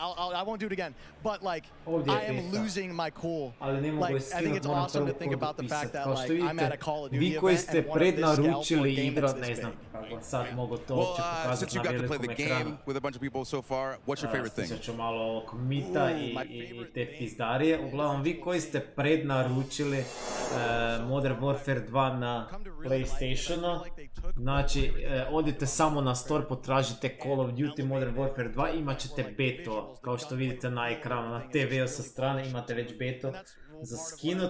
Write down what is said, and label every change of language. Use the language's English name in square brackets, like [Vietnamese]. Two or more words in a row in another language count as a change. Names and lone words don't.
[English] I won't do it again. But like, I am losing my cool. Like, I think it's awesome to think about the fact that like I'm at a Call of Duty event and one of this scalpel game that's this big. Well, since you got to play the game with a bunch of people so far, what's your favorite thing? [Croatian] Uglavnom, vi koji ste prednaručili Modern Warfare 2 na PlayStationu, znači odite samo na store, potražite Call of Duty Modern Warfare 2, imat ćete beto, kao što vidite na ekranu, na TV-u sa strane imate već beto za skinut.